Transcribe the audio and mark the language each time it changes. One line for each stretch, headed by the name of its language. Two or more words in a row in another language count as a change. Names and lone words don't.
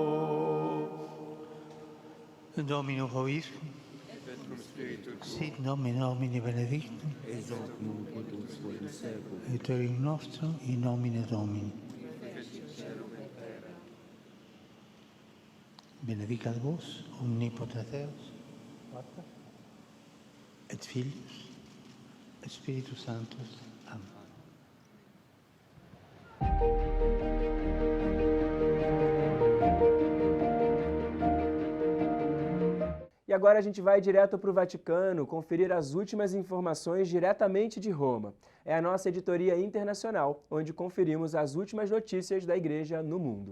Latin: Domino Hoviscum, sit nomen Domini benedictum, et in nostrum in nomine Domini. Benedicat vos, omnipotens Deus, Pater, et Filius, et Spiritus Sanctus. Amen.
Portuguese: E agora a gente vai direto para o Vaticano conferir as últimas informações diretamente de Roma. É a nossa editoria internacional, onde conferimos as últimas notícias da Igreja no mundo.